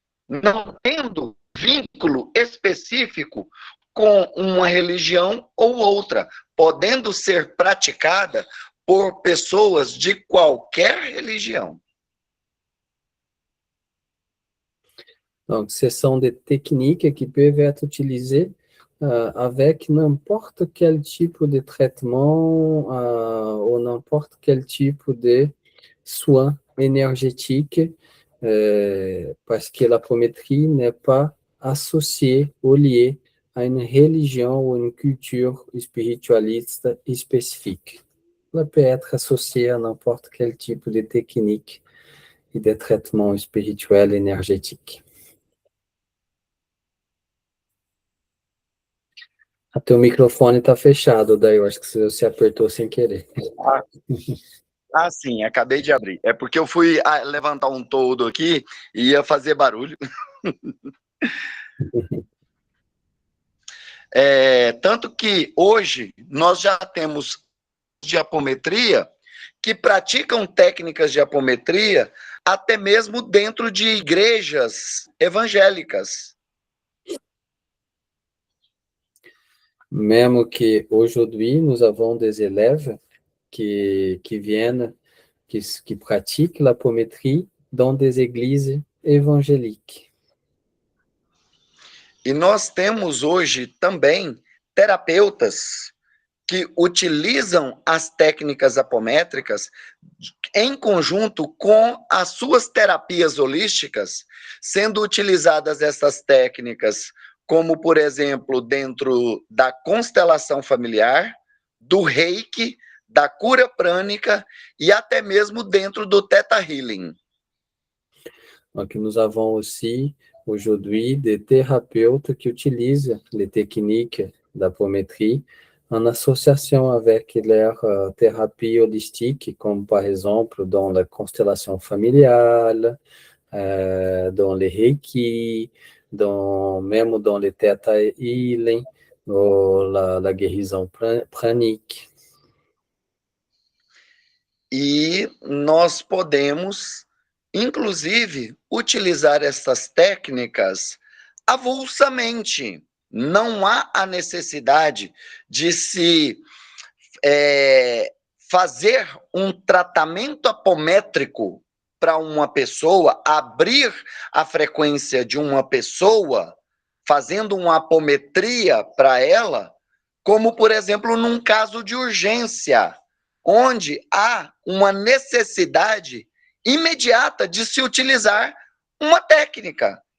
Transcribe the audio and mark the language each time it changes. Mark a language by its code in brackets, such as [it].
[pt] não tendo vínculo específico com uma religião ou outra, podendo ser praticada por pessoas de qualquer religião. [fr] Donc, ce sont des techniques qui peuvent être utilisées avec n'importe quel type de traitement ou n'importe quel type de soins énergétiques, parce que l'apométrie n'est pas associée ou liée à une religion ou une culture spiritualiste spécifique. Elle peut être associée à n'importe quel type de technique et de traitement spirituel énergétique. [pt] Teu microfone está fechado, daí eu acho que você apertou sem querer. Sim, acabei de abrir. É porque eu fui levantar um toldo aqui e ia fazer barulho. Tanto que hoje nós já temos de apometria que praticam técnicas de apometria até mesmo dentro de igrejas evangélicas. [fr] Même qu'aujourd'hui, nous avons des élèves qui viennent, qui pratiquent l'apométrie dans des églises évangéliques. [pt] E nós temos hoje também terapeutas que utilizam as técnicas apométricas em conjunto com as suas terapias holísticas, sendo utilizadas essas técnicas como, por exemplo, dentro da constelação familiar, do reiki, da cura prânica e até mesmo dentro do Theta Healing. [fr] Donc, nous avons aussi aujourd'hui des thérapeutes qui utilisent les techniques d'apométrie en association avec leurs thérapies holistiques, comme par exemple dans la constellation familiale, dans les reiki, même dans les Theta Healing, ou la guérison pranique. [pt] E nós podemos, inclusive, utilizar essas técnicas avulsamente. Não há a necessidade de se fazer um tratamento apométrico para uma pessoa, abrir a frequência de uma pessoa, fazendo uma apometria para ela, como, por exemplo, num caso de urgência, onde há uma necessidade imediata de se utilizar uma técnica.